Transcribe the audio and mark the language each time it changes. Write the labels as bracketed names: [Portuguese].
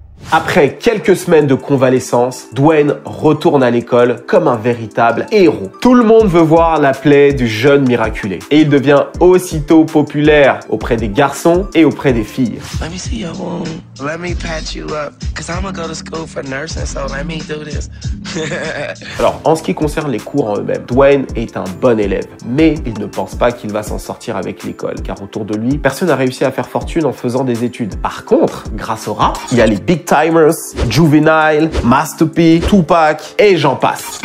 [French] Après quelques semaines de convalescence, Dwayne retourne à l'école comme un véritable héros. Tout le monde veut voir la plaie du jeune miraculé. Et il devient aussitôt populaire auprès des garçons et auprès des filles. [English] Let me see your wound. Let me patch you up. Cause I'm gonna go to school for nursing, so let me do this. [French] Alors, en ce qui concerne les cours en eux-mêmes, Dwayne est un bon élève. Mais il ne pense pas qu'il va s'en sortir avec l'école. Car autour de lui, personne n'a réussi à faire fortune en faisant des études. Par contre, grâce au rap, il y a les Big Timers, Juvenile, Master P, Tupac et j'en passe.